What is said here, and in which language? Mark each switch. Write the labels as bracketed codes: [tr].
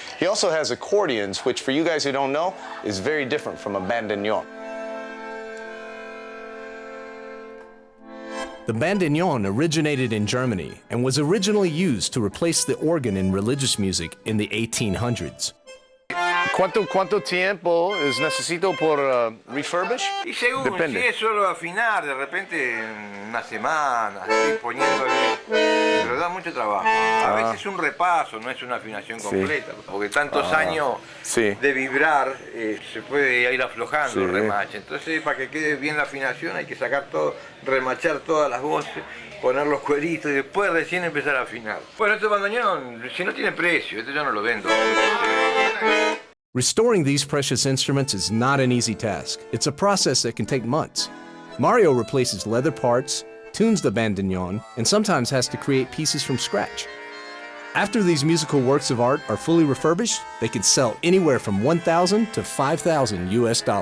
[en] He also has accordions, which for you guys who don't know, is very different from a bandoneon. The bandoneon originated in Germany and was originally used to replace the organ in religious music in the 1800s. [es] ¿Cuánto tiempo necesito por refurbish? Y según, Depende. si es solo afinar, de repente una semana, así poniéndole, pero da mucho trabajo. A veces un repaso, no es una afinación completa, porque tantos años de vibrar se puede ir aflojando el remache. Entonces, para que quede bien la afinación hay que sacar todo, remachar todas las voces, poner los cueritos y después recién empezar a afinar. Bueno, este bandoneón, si no tiene precio, este yo no lo vendo. [en] Restoring these precious instruments is not an easy task. It's a process that can take months. Mario replaces leather parts, tunes the bandoneon, and sometimes has to create pieces from scratch. After these musical works of art are fully refurbished, they can sell anywhere from $1,000 to $5,000 US.